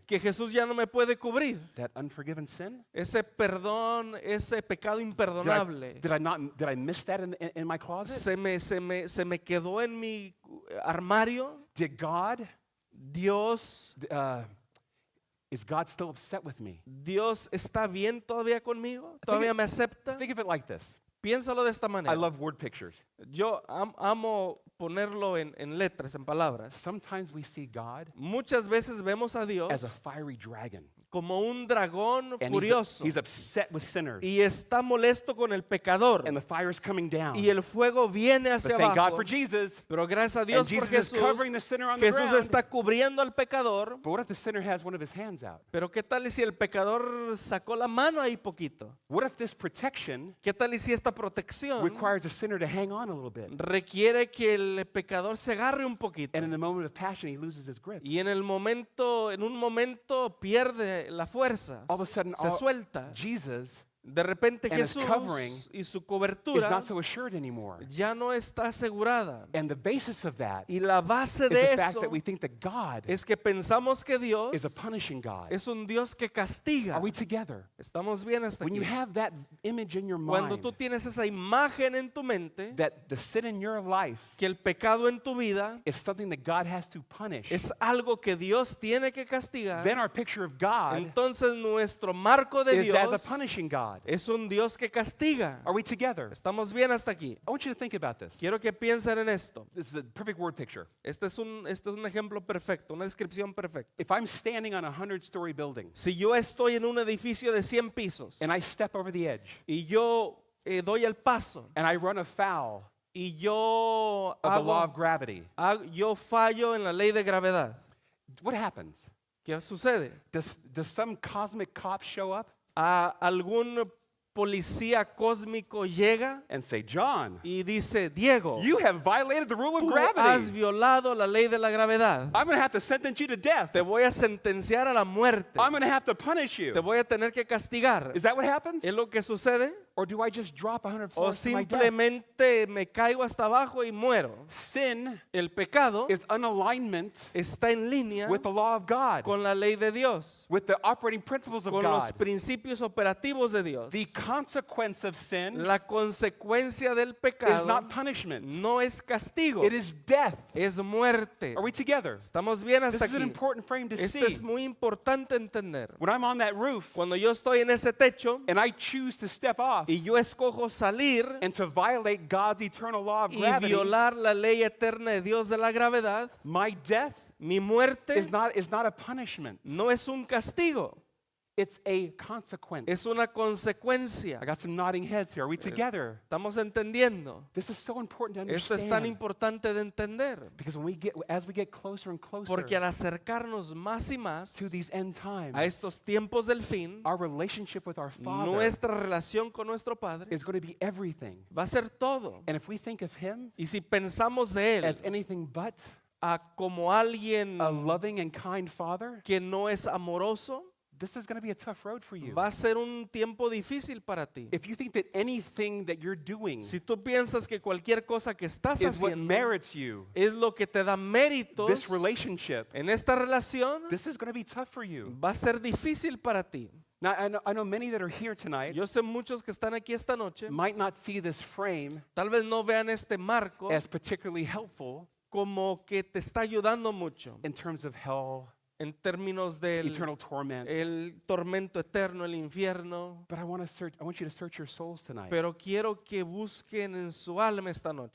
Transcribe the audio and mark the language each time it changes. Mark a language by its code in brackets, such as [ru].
[es] que Jesús ya no me puede cubrir? [en] That unforgiven sin? [es] Ese perdón, ese pecado imperdonable. [en] Did I miss that in my closet? [es] Se me quedó en mi armario. [en] Did God, [es] Dios, [en] is God still upset with me? [es] Dios está bien todavía conmigo. Todavía me acepta. [en] Think of it like this. [es] Piénsalo de esta [en] I [es] manera. [en] love word pictures. [es] Yo amo ponerlo en letras, en palabras. [en] Sometimes we see God [es] Muchas veces vemos a Dios [en] as a fiery dragon. [es] como un dragón [en] And [es] furioso [en] he's upset with sinners. [es] y está molesto con el pecador [en] And the fire is coming down. [es] y el fuego viene hacia [en] But thank God [es] abajo. [en] for Jesus. [es] Pero gracias a Dios [en] And [es] por [en] Jesus is [es] Jesús, [en] covering the sinner on the [es] Jesús [en] ground. [es] está cubriendo al pecador. [en] But what if the sinner has one of his hands out? [es] Pero qué tal y si el pecador sacó la mano ahí poquito? [en] What if this protection [es] ¿Qué tal y si esta protección [en] requires a sinner to hang on a little bit? [es] requiere que el pecador se agarre un poquito? [en] And in a moment of passion, he loses his grip. [es] Y en un momento pierde la fuerza, [en] All of a sudden, [es] se suelta. [en] Jesus [es] De repente [en] and his [es] Jesús [en] covering [es] y su [en] is [es] cobertura [en] not so assured anymore. [es] ya no está asegurada. [en] And the basis of that [es] Y la base [en] is [es] de [en] the fact [es] eso [en] that we think that God [es] es que pensamos que Dios [en] is a punishing God. [es] es un Dios que castiga. [en] Are we together? [es] Estamos bien hasta [en] When [es] aquí. [en] you have that image in your [es] Cuando [en] mind [es] tú tienes esa imagen en tu mente, [en] that the sin in your life [es] que el pecado en tu vida [en] is something that God has to punish, [es] es algo que Dios tiene que castigar, [en] then our picture of God [es] entonces nuestro marco de [en] is as a [es] Dios [en] punishing God. [es] es un Dios que castiga. [en] Are we together? [es] Estamos bien hasta aquí. [en] I want you to think about this. [es] Quiero que piensen en esto. [en] This is a perfect word picture. [es] Este es un ejemplo perfecto, una descripción perfecta. [en] If I'm standing on a 100-story building [es] Si yo estoy en un edificio de 100 pisos [en] and I step over the edge [es] y yo doy el paso [en] and I run afoul [es] y yo [en] of the law of gravity, [es] yo fallo en la ley de gravedad, [en] what happens? [es] ¿qué sucede? [en] Does some cosmic cop show up? [es] ¿A algún policía cósmico llega [en] and say, John, [es] y dice, Diego, [en] you have violated the rule of [es] tú has [en] gravity. [es] violado la ley de la gravedad. [en] I'm going to have to sentence you to death. [es] Te voy a sentenciar a la muerte. [en] I'm going to have to punish [es] Te [en] you. [es] voy a tener que castigar. [en] Is that what happens? [es] ¿Es lo que sucede? [en] Or do I just drop 100 [es] O [en] floors to my death? [es] simplemente me caigo hasta abajo y muero. [en] Sin [es] El pecado [en] is unalignment [es] está en línea [en] with the law of God, [es] con la ley de Dios, [en] with the operating principles of [es] con los [en] God. [es] principios operativos de Dios. [en] The consequence of sin [es] La consecuencia del [en] is [es] pecado [en] not punishment. [es] no es castigo, [en] It is death. [es] es muerte. [en] Are we together? [es] ¿Estamos bien [en] This [es] hasta [en] is an [es] aquí? [en] important frame to [es] Esto [en] see. [es] es muy importante entender. [en] When I'm on that roof [es] Cuando yo estoy en ese techo [en] and I choose to step off [es] y yo escojo salir [en] and to violate God's eternal law of [es] y [en] gravity, [es] violar la ley eterna de Dios de la gravedad, [en] my death [es] mi muerte [en] is not a punishment. [es] no es un castigo, [en] It's a consequence. [es] es una consecuencia. [en] I got some nodding heads here. Are we together? [es] ¿Estamos entendiendo? [en] This is so important to [es] Esto es tan [en] understand. [es] importante de entender, [en] Because as we get closer and closer [es] porque al acercarnos más y más [en] to these end times, [es] a estos tiempos del fin, [en] our relationship with our Father [es] nuestra relación con nuestro Padre [en] is going to be everything. [es] va a ser todo. [en] And if we think of Him [es] Y si pensamos de Él [en] as anything but [es] como alguien [en] a loving and kind Father, [es] que no es amoroso, [en] this is going to be a tough road for you. [es] va a ser un tiempo difícil para ti. [en] If you think that anything that you're doing [es] Si tú piensas que cualquier cosa que estás [en] is what [es] haciendo [en] merits you [es] es lo que te da méritos [en] this relationship, [es] en esta relación, [en] this is going to be tough for you. [es] va a ser difícil para ti. [en] Now, I know many that are here tonight [es] Yo sé muchos que están aquí esta noche, [en] might not see this frame [es] tal vez no vean este marco [en] as particularly helpful [es] como que te está ayudando mucho [en] in terms of hell, [es] en términos del [en] eternal torment. [es] el tormento eterno, el infierno. [en] But I want you to search your souls tonight [es] Pero quiero que busquen en su alma esta noche